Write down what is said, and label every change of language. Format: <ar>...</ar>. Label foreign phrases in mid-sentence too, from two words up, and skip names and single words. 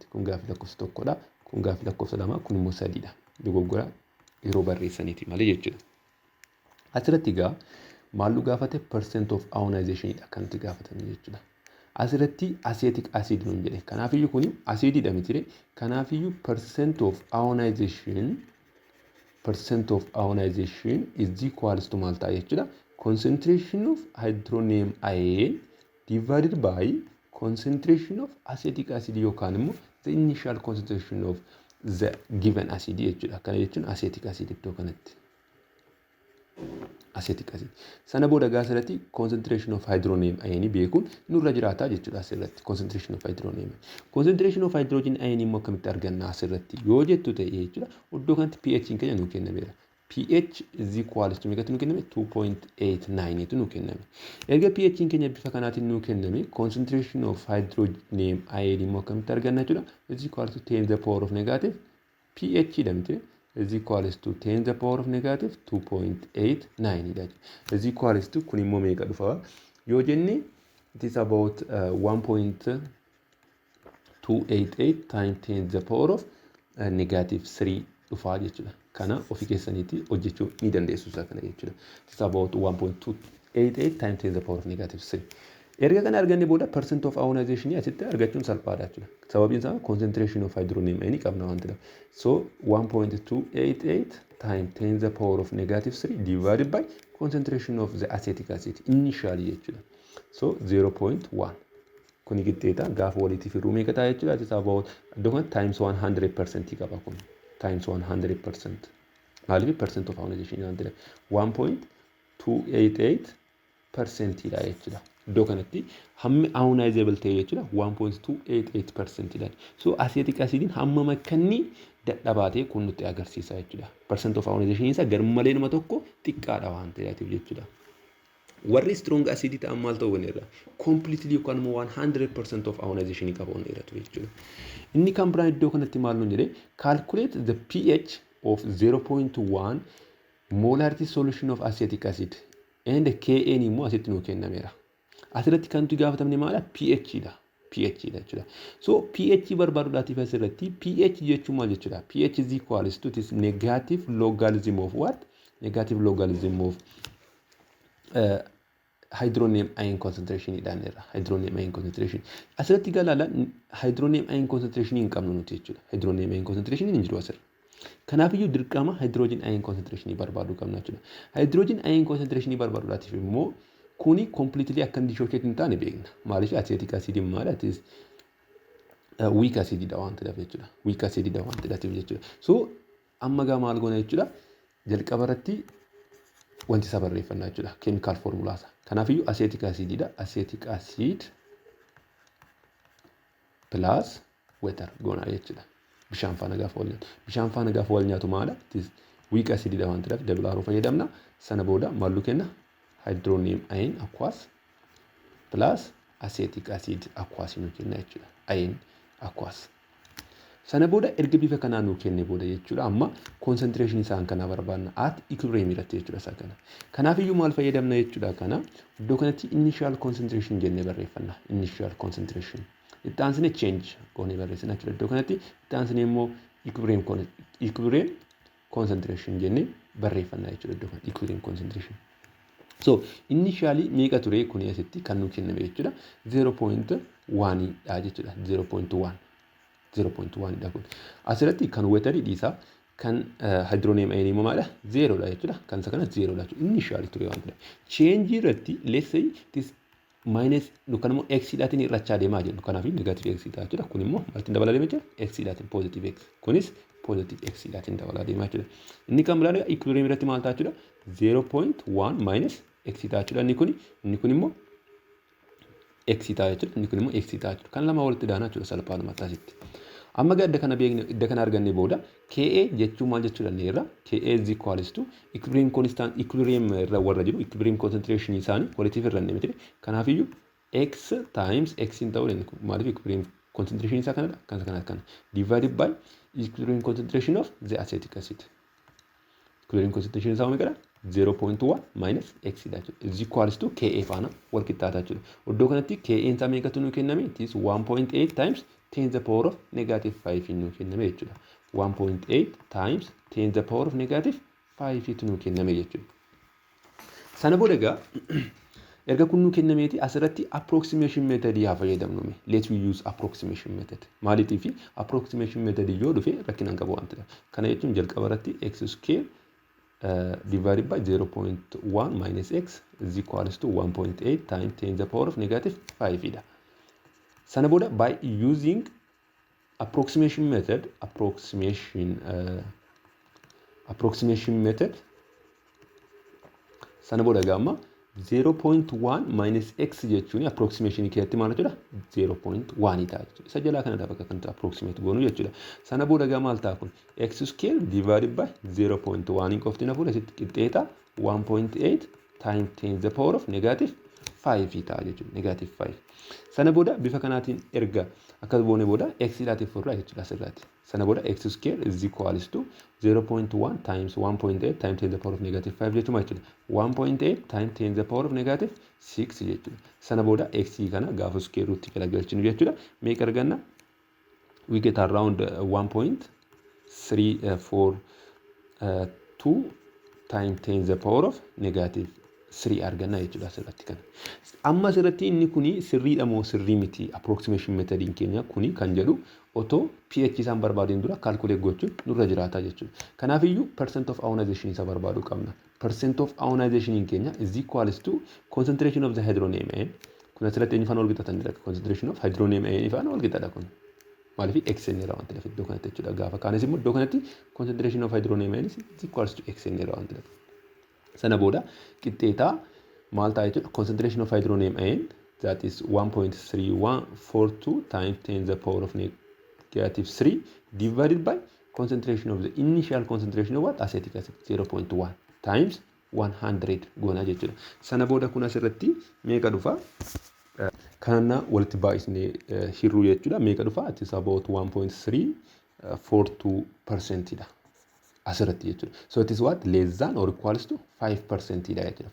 <om>Kun gaaffii lakkoofsa tokkodha. Kun gaaffii lakkoofsa lama, kun immoo sadiidha. Dogoggora yeroo barreessaniiti malee jechuudha. Asirratti egaa maallu gaafate</om> <en>percent of ionization</en> <om>dha kanatti gaafatame jechuudha. Asirratti</om> <en>acetic acid</en> <om>nuun jedhe. Kanaafiyyuu kuni acidiidha mitire. Kanaafiyyuu</om> <en>percent of ionization is equals to</en> <om>maal ta'a jechuudha.</om> <en>Concentration of hydronium ion divided by concentration of acetic acid</en> <om>yookaan immoo</om> <en>the initial concentration of the given acid jechuudha.</en> <om>Kana jechuun</om> <en>acetic acid</en> <om>iddoo kanatti.</om> <en>Acetic acid.</en> <om>Sana booda asirratti</om> <en>concentration of hydronium ion</en> <om>beekuun nurra jiraata jechuudha asirratti</om> <en>concentration of hydronium. Concentration of hydrogen ion</en> <om>immoo akkamitti arganna asirratti yoo jettu ta'e jechuudha. Iddoo kanatti pH keenya nuu kennameera.</om> <en>pH is equals to</en> <om>meeqatu nuu kenname 2.89 tu nuu kenname. Erga pH keenya bifa kanaatiin nuu kenname</om> <en>concentration of hydronium ion</en> <om>immoo akkamitti arganna jechuudha.</om> <en>Is equals to 10 to the power of negative pH dhamte is equals to 10 to the power of negative 2.89 is equals to</en> <om>kun immoo meeqa dhufa yoo jenne</om> <en>it is about 1.288 times 10 to the power of negative 3</en> <om>dhufa jechuudha. Kana ofii keessaniitti hojjechuu ni dandeessu isaa kana jechuudha.</om> <en>It is about 1.288 times 10 to the power of negative 3.</en> <om>Erga kana arganne booda</om> <en>percent of ionization</en> <om>asitti argachuun salphaadha jechuudha. Sababiin isaa</om> <en>concentration of hydronium ion</en> <om>qabna waan ta'eef.</om> <en>So 1.288 times 10 to the power of negative 3 divided by concentration of the acetic acid initially jechuudha.</en> <om>So 0.1. Kuni qixxeeta gaafa walitti firuu meeqa ta'a jechuudha.</om> <en>It is about times 100%</en> <om>qaba kun.</om> <en>Times 100%.</en> <om>Maaliif</om> <en>percent of ionization</en> <om>waan ta'eef 1.288% dha jechuudha. Iddoo kanatti hammi ionizable ta'e jechuudha 1.288% dha. So acetic acidiin hamma makkanni dadhabaatee kun nutti agarsiisa jechuudha.</om> <en>Percent of ionization</en> <om>isaa garmalee nama tokko xiqqaadha waan ta'eef jechuudha. Warri</om> <en>strong acid</en> <om>ta'an maal ta'uu irra completely yookaan immoo</om> <en>100% of ionization</en> <om>qabu irra jechuudha. Inni kan biraan iddoo kanatti maal nuun jedhee</om> <en>calculate the pH of 0.1 molarity solution of acetic acid and</en> <om>Kn immoo asitti nuu kennameera. Asirratti kan nuti gaafatamne maala pH dha. pH dha jechuudha. So pH barbaaduudhaatiif asirratti pH jechuun maal jechuudha?</om> <en>pH is equals to this negative logarithm of what? Negative logarithm of hydronium ion concentration</en> <om>idhaan irra.</om> <en>Hydronium ion concentration.</en> <om>Asirratti galaala</om> <en>hydronium ion concentration</en> <om>hin qabnu nuti jechuudha.</om> <en>Hydronium ion concentration</en> <om>hin jiru asirra. Kanaafiyyuu dirqama</om> <en>hydrogen ion concentration</en> <om>barbaaduu qabna jechuudha.</om> <en>Hydrogen ion concentration</en> <om>barbaaduudhaatiif immoo kuni completely akka dissociate hin taane beekna. Maaliif</om> <en>acetic acid</en> <om>maal atis</om> <en>weak acid</en> <om>dha waan ta'eef jechuudha.</om> <en>Weak acid</en> <om>dha waan ta'eef jechuudha. So amma gaa maal goona jechuudha. Jalqaba irratti wanti isa barreeffannaa jechuudha.</om> <en>Chemical formula isa.</en> <om>Kanaafiyyuu</om> <en>acetic acid</en> <om>dha.</om> <en>Acetic acid plus water</en> <om>goona jechuudha. Bishaan faana gaafa wal nyaatu. Bishaan faana gaafa wal nyaatu maala?</om> <en>Weak acid</en> <om>dha waan ta'eef</om> <en>double arrow</en> <om>fayyadamna. Sana booda maallu kenna?</om> <en>Hydronium ion aqueous plus acetic acid aqueous</en> <om>nu kenna jechuudha.</om> <en>Ion aqueous.</en> <om>Sana booda erga bifa kanaa nu kenne booda jechuudha. Amma concentration isaan kana barbaadna</om> <en>at equilibrium</en> <om>irratti jechuudha isaa kana. Kanaafiyyuu maal fayyadamna jechuudha kana iddoo kanatti</om> <en>initial concentration</en> <om>jennee barreeffanna.</om> <en>Initial concentration.</en> <om>Itti aansine change goonee barreessina jechuudha. Iddoo kanatti itti aansine immoo</om> <en>equilibrium concentration</en> <om>jennee barreeffanna jechuudha iddoo kanatti</om> <en>equilibrium concentration.</en> <om>So initially meeqa ture kuni asitti kan nu kenname jechuudha 0.1 dha jechuudha 0.1 dha kun asirratti kan waterii dhiisaa kan hydronium ion immoo maadha 0 dha jechuudha kan isa kana 0 dha jechuudha initially ture waan ta'eef change irratti</om> <en>let's say this minus</en> <om>kan immoo x dhaatiin irrachaa deemaa jennu kanaaf negative x dha jechuudha kun immoo maaltiin dabalaa deemaa jira x dhaatiin positive x kunis positive x dhaatiin dabalaa deemaa jechuudha inni kan biraa equilibrium irratti maal ta'a jechuudha 0.1 minus x ta'a jechuudha inni kun immoo x ta'a jechuudha inni kun immoo x ta'a jechuudha kan lama walitti daana jechuudha salphaadhuma taasisti Amma adda kana arganne booda Ka jechuun maal jechuu dandeenya?</om> <en>Ka is equals to</en> <om>equilibrium irra warra jiru</om> <en>equilibrium concentration</en> <om>isaanii walitti firranne miti. Kanaafiyyuu</om> <en>x times x</en> <om>in ta'uu danda'a. Maaliif</om> <en>equilibrium concentration</en> <om>isaa kanadha.</om> <en>Kana divided by equilibrium concentration of the acetic acid. Equilibrium concentration</en> <om>isaa meeqadha?</om> <en>0.1 minus x is equals to Ka</en> <om>faana wal qixxaataa jechuudha. Iddoo kanatti Ka isaa meeqatu nuu kenname?</om> <en>It is 1.8 times 10 the power of negative 5</en> <om>nuu kenname jechuudha.</om> <en>1.8 times 10 the power of negative 5</en> <om>nuu kenname jechuudha. Sana booda egaa erga kun nuu kennameeti asirratti</om> <en>approximation method</en> <om>yaa fayyadamnu.</om> <en>Let's we use approximation method.</en> <om>Maaliif</om> <en>approximation method</en> <om>yoo dhufe rakkina hin qabu waan ta'eef. Kana jechuun jalqaba irratti</om> <en>x square divided by 0.1 minus x is equals to 1.8 times 10 the power of negative 5 ida.</en> <om>Sana booda</om> <en>by using approximation method</en> <om>sana booda gamma</om> <en>0.1 minus x</en> <om>jechuun approximation keessatti maal jechuudha 0.1 ta'a jechuudha. Isa jalaa kana bakka kanatti approximate goonu jechuudha. Sana booda gaa maal ta'a kun</om> <en>x square divided by 0.1</en> <om>in qofti na fuudha sitti qixxeeta</om> <en>1.8 times 10 the power of negative 5</en> <om>ta'a jechuudha.</om> <en>Negative 5.</en> <om>Sana booda bifa kanaatiin erga akka boone booda x ilaatiif furraa jechuudha asirratti.</om> <en>Sana booda x square is equals to 0.1 times 1.8 times 10 the power of negative 5</en> <om>jechuudha jechuudha.</om> <en>1.8 times 10 the power of negative 6 jechuudha.</en> <om>Sana booda x kana gaafa</om> <en>square root</en> <om>galagalchinu jechuudha. Meeqa arganna?</om> <en>We get around 1.342 times 10 the power of negative 3</en> <om>arganna jechuudha asirratti kana. Amma asirratti inni kuni sirriidha moo sirrii miti</om> <en>approximation method</en> <om>keenya kuni kan jedhu otoo pH isaan barbaadeen dura calculate gochuun nurra jiraata jechuudha. Kanaafiyyuu</om> <en>percent of ionization</en> <om>isa barbaaduu qabna.</om> <en>Percent of ionization keenya is equals to concentration of the hydronium ion.</en> <om>Kun asirratti eenyufaan wal qixxaatanidha.</om> <en>Concentration of hydronium ion</en> <om>ifaan wal qixxaadha kun. Maaliif x irraa waan ta'eef iddoo kanatti jechuudha. Gaafa kaanis immoo iddoo kanatti</om> <en>concentration of hydronium ion is equals to x</en> <om>irraa waan ta'eef. Sana booda qixxeetaa maal ta'a jechuudha</om> <en>concentration of hydronium ion that is 1.3142 times 10 the power of negative 3 divided by concentration of the initial concentration of what acetic acid 0.1 times 100</en> <om>goona jechuudha. Sana booda kun asirratti meeqa dhufa? Kana walitti baay'isnee hirruu jechuudha. Meeqa dhufa?</om> <en>It is about 1.342% dha.</en> <om>Asirratti jechuudha.</om> <en>So it is what less than or equals to 5% dha jechuudha.</en>